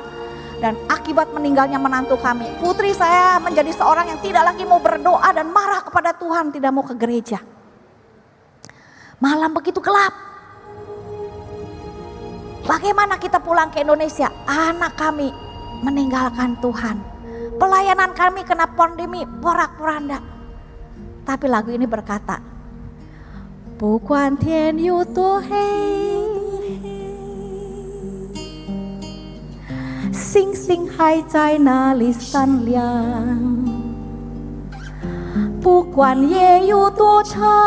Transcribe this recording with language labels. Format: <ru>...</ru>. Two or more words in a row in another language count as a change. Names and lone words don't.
<id>Dan akibat meninggalnya menantu kami, putri saya menjadi seorang yang tidak lagi mau berdoa dan marah kepada Tuhan, tidak mau ke gereja. Malam begitu gelap. Bagaimana kita pulang ke Indonesia? Anak kami meninggalkan Tuhan. Pelayanan kami kena pandemi porak-poranda. Tapi lagu ini berkata,</id> <zh>不管天有多黑，星星还在那里闪亮，不管夜有多长，</zh>